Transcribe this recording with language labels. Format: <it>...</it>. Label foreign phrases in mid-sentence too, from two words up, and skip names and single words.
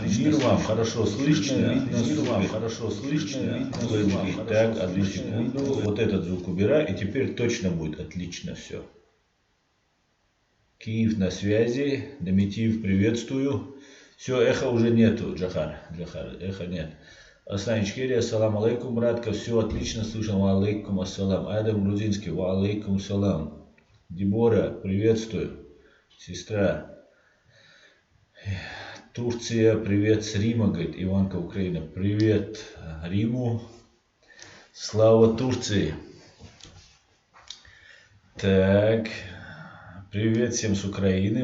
<ru>Мир вам хорошо слышно, видно, мир вам хорошо слышно, видно. Так, одну секунду. Вот этот звук убирай, и теперь точно будет отлично все. Киев на связи. Домитив, приветствую. Все, эхо уже нету, Джахар, эхо нет.</ru> <ar>Аслан Ичкери, السلام عليكم,</ar> <ru>братка, все отлично слышал,</ru> <ar>وعليكم السلام. Адам Грузинский, وعليكم السلام.</ar> <ru>Дебора, приветствую. Сестра. Турция, привет с Рима, говорит Иванка, Украина. Привет Риму. Слава Турции. Так. Привет всем с Украины.</ru>